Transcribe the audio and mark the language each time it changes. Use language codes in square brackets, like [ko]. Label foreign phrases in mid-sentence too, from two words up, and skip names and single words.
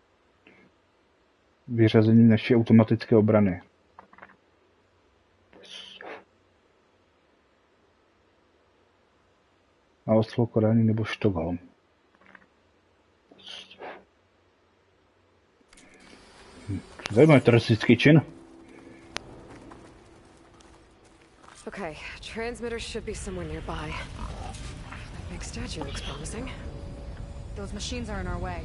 [cs] Vyřazení naší automatické obrany. A ostrov Kodaň nebo Stockholm. Zajímavý teroristický čin. [en] Okay, transmitter should be somewhere nearby. That big statue looks promising. Those machines are in our way.